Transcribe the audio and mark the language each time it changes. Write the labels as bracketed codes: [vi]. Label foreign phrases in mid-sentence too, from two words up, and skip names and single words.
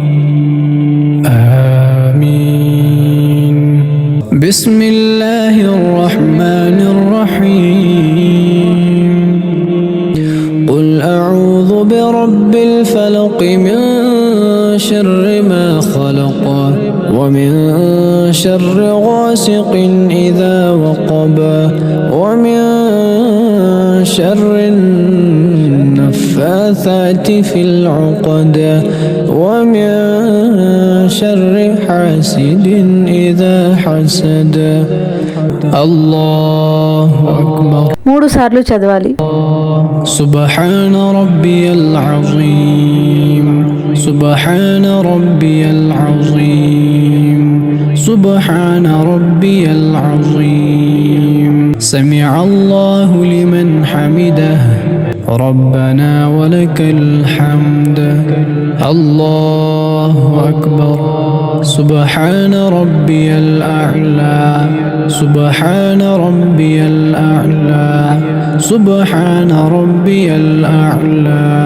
[ar] ఆమీన్. بسم الله الرحمن الرحيم. قل أعوذ برب الفلق من شر ما خلق ومن شر غاسق إذا وقب ومن شر النفاثات في العقد ومن شر حاسد إذا حسد. الله أكبر. [te] 3 సార్లు చదవాలి. [ar] سبحان ربي العظيم. سبحان ربي العظيم. سبحان ربي العظيم سمع الله لمن حمده ربنا ولك الحمد الله أكبر سبحان ربي الأعلى سبحان ربي الأعلى سبحان ربي الأعلى